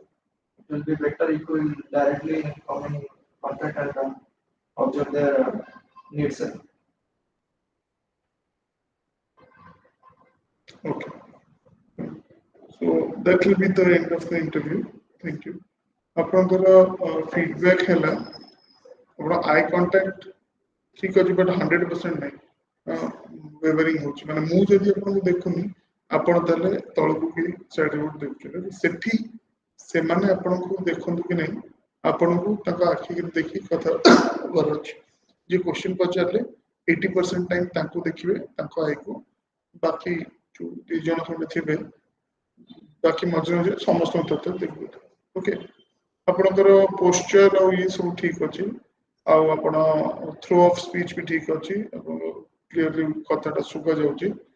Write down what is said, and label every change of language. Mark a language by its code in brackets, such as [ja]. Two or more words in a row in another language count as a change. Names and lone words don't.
[en] It will be better if we will directly come in contact and observe their needs, sir. Okay. So that will be the end of the interview. Thank you. [or] ଆପଣଙ୍କର feedback ହେଲା ଆପଣ [en] eye contact [or] ଠିକ ଅଛି ବଟ୍ 100% ନାହିଁ ୱେଭରିଂ ହେଉଛି ମାନେ ମୁଁ ଯଦି ଆପଣଙ୍କୁ ଦେଖୁନି ଆପଣ ତାହେଲେ ତଳକୁ କି ସାଇଡରେ ଗୋଟେ ଦେଖୁଛନ୍ତି ସେଠି ସେମାନେ ଆପଣଙ୍କୁ ଦେଖନ୍ତୁ କି ନାହିଁ ଆପଣଙ୍କୁ ତାଙ୍କ ଆଖିକି ଦେଖି କଥା ହେବାର ଅଛି ଯିଏ କ୍ୱେଶ୍ଚିନ୍ ପଚାରିଲେ 80% ଟାଇମ୍ ତାଙ୍କୁ ଦେଖିବେ ତାଙ୍କ ଆଇକୁ ବାକି ଯୋଉ 2 ଜଣ ଖଣ୍ଡେ ଥିବେ ବାକି ମଝିରେ ମଝିରେ ସମସ୍ତଙ୍କୁ ତଥ୍ୟ ଦେଖିବେ ଓକେ ଆପଣଙ୍କର ପୋଶ୍ଚର ଆଉ ଇଏ ସବୁ ଠିକ ଅଛି ଆଉ ଆପଣ [en] throw of speech [or] ବି ଠିକ ଅଛି ଆପଣଙ୍କ କ୍ଲିୟରଲି କଥାଟା ଶୁଭା ଯାଉଛି